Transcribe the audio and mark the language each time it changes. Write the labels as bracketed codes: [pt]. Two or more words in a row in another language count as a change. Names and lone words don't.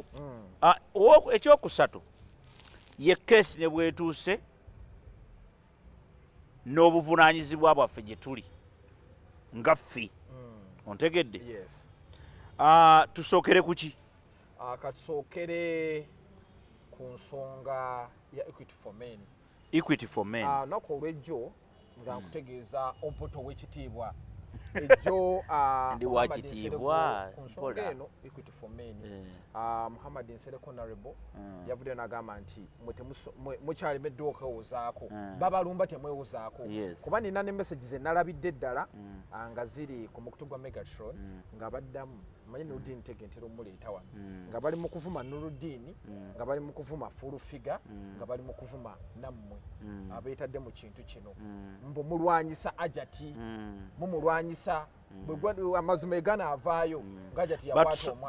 [lg] Ekyokusatu ye kesi ne bwetuuse n'obuvunaanyizibwa bwaffe gye tuli nga ffe. Ontegedde? Yes. Tusookere ku ki? Katusookere ku nsonga ya Equity for Men. Equity for Men. Nako olw'ejjo nga nkutegeeza ompoto w'ekitiibwa. Ejjo ndi wakitiibwa ku nsonga eno Equity for Men. Muhammad Nsereko Honorable yavudde n'agamba nti mukyalimeddwa okwewozaako. Babalumba temwewozaako. Kuba nina ne message ze nalabidde ddala nga ziri ku mukutu gwa Megatron nga baddamu manyi Nuruddin Tege ntero muleeta wano nga bali mu kuvuma Nuruddin nga bali mu kuvuma [en] full figure [lg] nga bali mu kuvuma nammwe abeetadde mu kintu kino mbu mulwanyisa Ajati mumulwanyisa bwe amazima egana avaayo ng'Ajati yakwata omwana